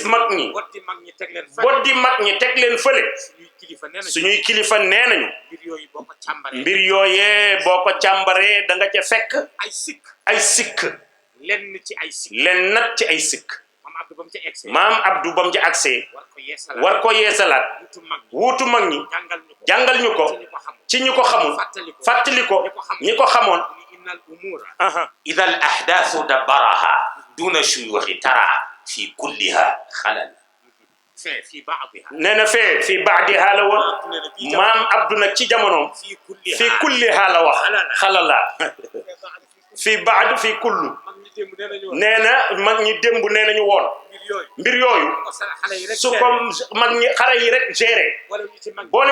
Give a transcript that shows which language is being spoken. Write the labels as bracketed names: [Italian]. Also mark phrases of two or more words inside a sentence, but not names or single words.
[Wolof] mag ñi boddi mag ñi teg leen fële suñuy kilifa nee nañu mbir yooyee boo ko càmbaree da nga ca fekk ay sikk len nat ci ay sikk maam Abdou bam ci accès war ko yeesalaat wuutu mag ñi jàngal ñu ko ci ñu ko xamul fàttali ko ñi ko xamoon [Arabic] إذا الأحداث دبرها دون شيوخ ترى في كلها خلل في بعضها [Wolof] nee na fee [Arabic] في بعضها [Wolof] la woon maam Abdou nag ci jamonoom [Arabic] في كلها [Wolof] la wax xalala [Arabic] في بعض في كل [Wolof] nee na mag ñi démb nee nañu woon mbir yooyu su ko mag ñi xale yi rek géré boole